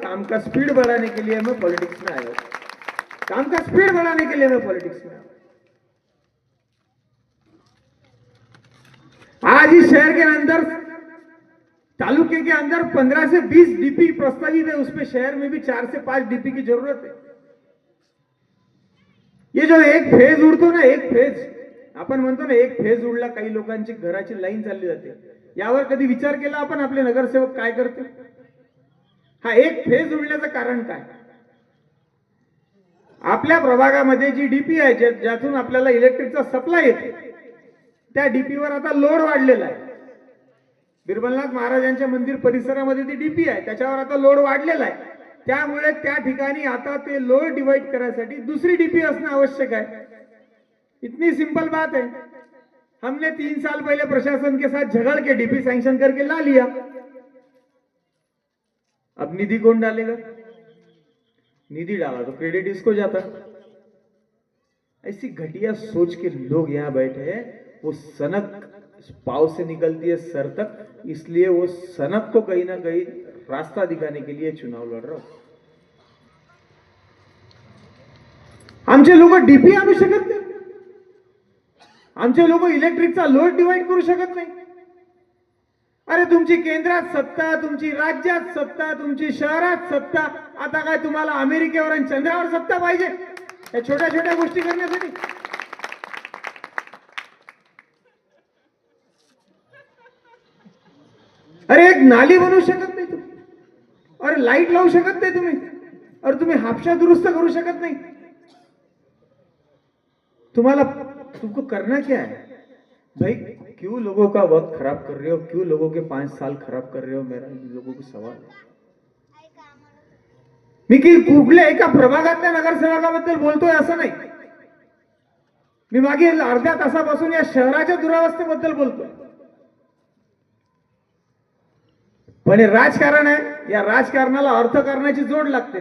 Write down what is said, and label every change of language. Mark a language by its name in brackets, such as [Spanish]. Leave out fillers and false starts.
[Hindi] काम का स्पीड बढ़ाने के लिए मैं पॉलिटिक्स में आया हूं, काम का स्पीड बढ़ाने के लिए मैं पॉलिटिक्स में आया. आज इस शहर के अंदर, तालुके के अंदर 15 से 20 डीपी प्रस्तावित है, उसमें शहर में भी 4 से 5 डीपी की जरूरत है. [Marathi] ये जो एक फेज उडतो ना, एक फेज आपण म्हणतो ना, एक फेज उडला, काही लोकांची घराची लाईन चालली जाते. यावर कधी विचार केला आपण, आपले नगरसेवक काय करते. हा एक फेज उडण्याचं कारण काय. आपल्या प्रभागामध्ये जी डीपी आहे, ज्यातून आपल्याला इलेक्ट्रिकचा सप्लाय येते, त्या डीपीवर आता लोड वाढलेला आहे. बिरबलनाथ महाराजांच्या मंदिर परिसरामध्ये ती डीपी आहे, त्याच्यावर आता लोड वाढलेला आहे. त्यामुळे त्या ठिकाणी आता ते लोड डिवाइड करायसाठी दुसरी डीपी असणं आवश्यक आहे. [Hindi] इतनी सिंपल बात है. हमने 3 साल पहले प्रशासन के साथ झगड़ के डीपी सैंक्शन करके ला लिया. अब निधि कौन डालेगा, निधि डाला तो क्रेडिट इसको जाता. ऐसी घटिया सोच के लोग यहां बैठे हैं. वो सनक पाव से निकलती है सर तक, इसलिए वो सनक को कहीं ना कहीं रास्ता दिखाने के लिए चुनाव लड़ रहा हूं. [Marathi] आमचे लोक डीपी आणू शकत नाही, आमचे लोक इलेक्ट्रिकचा लोड डिवाइड करू शकत नाही. अरे तुमची केंद्रात सत्ता, तुमची राज्यात सत्ता, तुमची शहरात सत्ता, आता काय तुम्हाला अमेरिकेवर आणि चंद्रावर सत्ता पाहिजे या छोट्या छोट्या गोष्टी करण्यासाठी. अरे एक नाली बनवू शकत नाही तुम्ही, अरे लाईट लावू शकत नाही तुम्ही, अरे तुम्ही हापशा दुरुस्त करू शकत नाही. तुम्हाला [Hindi] तुमको करना क्या है भाई, क्यों लोगों का वक्त खराब कर रहे हो, क्यों लोगों के 5 साल खराब कर रहे हो, मेरा लोगों को सवाल है. [Marathi] मी की कुठल्या एका प्रभागातल्या नगरसेवकाबद्दल बोलतोय असं नाही, मी मागील अर्ध्या तासापासून या शहराच्या दुरावस्थेबद्दल बोलतोय. पण हे राजकारण आहे, या राजकारणाला अर्थकारणाची जोड लागते.